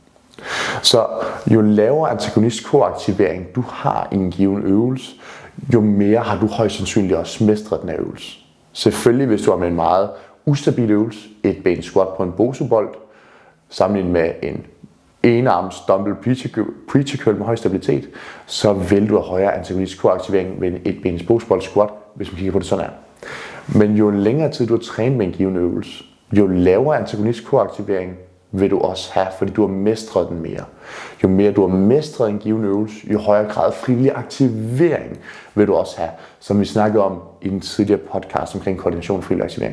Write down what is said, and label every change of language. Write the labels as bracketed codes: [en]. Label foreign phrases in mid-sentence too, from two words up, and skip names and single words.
[da] Så jo lavere antagonist-koaktivering du har i en given øvelse, jo mere har du højst sandsynligt også mestret den her øvelse. Selvfølgelig, hvis du har med en meget ustabil øvelse, et ben squat på en bosubold, sammenlignet med en enarms [en] dumbbell preacher curl [da] med høj stabilitet, så vil du have højere antagonist-koaktivering ved et bens bosubold squat, hvis man kigger på det sådan her. Men jo længere tid du har trænet med en given øvelse, jo lavere antagonist-koaktivering vil du også have, fordi du har mestret den mere. Jo mere du har mestret en given øvelse, jo højere grad frivillig aktivering vil du også have, som vi snakkede om i den tidligere podcast omkring koordination og frivillig aktivering.